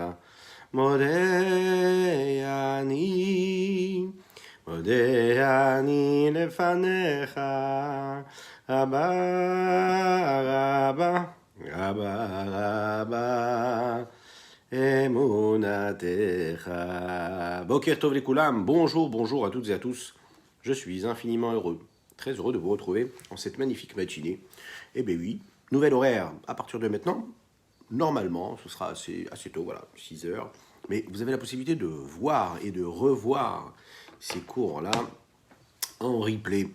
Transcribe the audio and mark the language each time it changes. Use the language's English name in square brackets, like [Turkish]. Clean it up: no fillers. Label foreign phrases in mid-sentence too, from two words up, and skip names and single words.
[Hebrew] מודה אני לפניך, רבה Emunatecha. בוקר טוב לכולם, [French] bonjour à toutes et à tous. Je suis infiniment heureux, très heureux de vous retrouver en cette magnifique matinée. Eh bien oui, nouvel horaire à partir de maintenant. Normalement, ce sera assez tôt, voilà, 6 heures. Mais vous avez la possibilité de voir et de revoir ces cours-là en replay.